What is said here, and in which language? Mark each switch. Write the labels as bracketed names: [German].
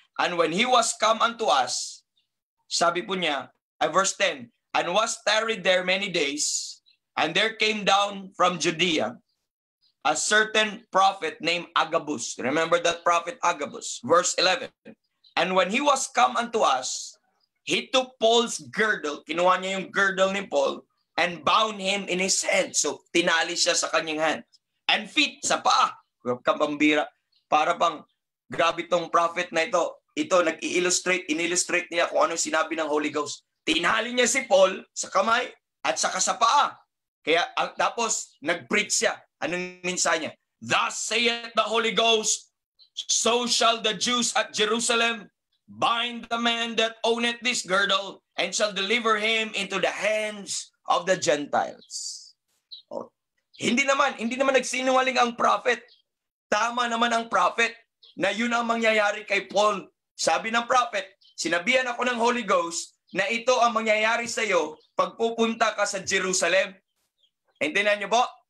[English] And when he was come unto us, [Filipino] sabi po niya, [English] verse 10, and was tarried there many days, and there came down from Judea a certain prophet named Agabus. Remember that prophet Agabus. Verse 11. And when he was come unto us, he took Paul's girdle, [Filipino] kinuha niya yung girdle ni Paul, [English] and bound him in his hand. [Filipino] So, tinali siya sa kanyang hand. [English] And feet, [Filipino] sa paa. Kapambira. Para bang, grabe tong prophet na ito. Ito, in-illustrate niya kung ano sinabi ng Holy Ghost. Tinali niya si Paul sa kamay at saka sa paa. Kaya, tapos, nag-preach siya. Anong mensahe niya? [English] Thus saith the Holy Ghost, so shall the Jews at Jerusalem bind the man that owneth this girdle, and shall deliver him into the hands of the Gentiles. [Filipino] Oh, hindi naman nagsinungaling ang prophet. Tama naman ang prophet na yun ang mangyayari kay Paul. Sabi ng prophet, sinabihan ako ng Holy Ghost na ito ang mangyayari sa iyo pag pupunta ka sa Jerusalem. Intindihan niyo po?